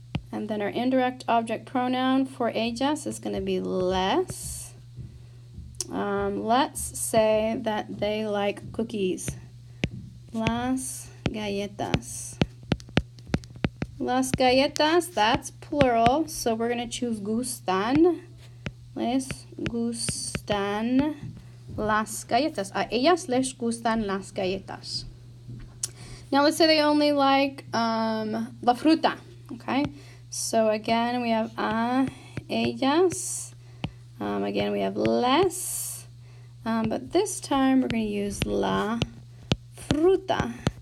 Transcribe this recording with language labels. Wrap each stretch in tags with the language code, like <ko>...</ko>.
<en>And then our indirect object pronoun for ellas is going to be les. Let's say that they like cookies.</en> <es>Las galletas. Las galletas,</es> <en>that's plural, so we're going to choose gustan.</en> <es>Les gustan las galletas. A ellas les gustan las galletas.</es> <en>Now let's say they only like la fruta, okay? So again, we have a ellas. Again, we have les. But this time, we're going to use la fruta.</en>